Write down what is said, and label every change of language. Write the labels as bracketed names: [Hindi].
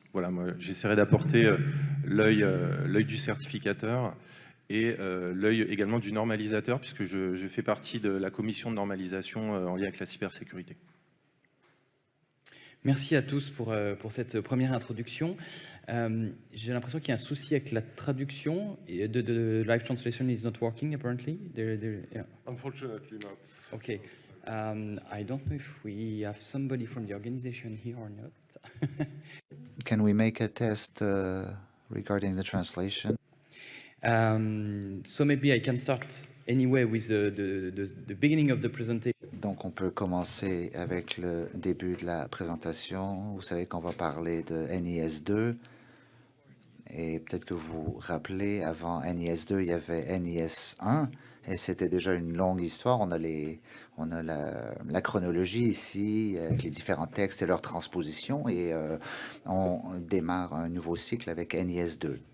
[French] Voilà, moi j'essaierai d'apporter l'œil du certificateur et l'œil également du normalisateur, puisque je fais partie de la commission de normalisation en lien avec la cybersécurité. Merci à tous pour cette première introduction. J'ai l'impression qu'il y a un souci avec la traduction. [English] The live translation is not working, apparently. Yeah. Unfortunately not. Okay. I don't know if we have somebody from the organization here or not. Can we make a test regarding the translation? So maybe I can start anyway with the beginning of the presentation. [French] Donc on peut commencer avec le début de la présentation. Vous savez qu'on va parler de NIS 2 et peut-être que vous vous rappelez, avant NIS 2 il y avait NIS 1 et c'était déjà une longue histoire. On a la chronologie ici avec les différents textes et leur transposition et on démarre un nouveau cycle avec NIS 2.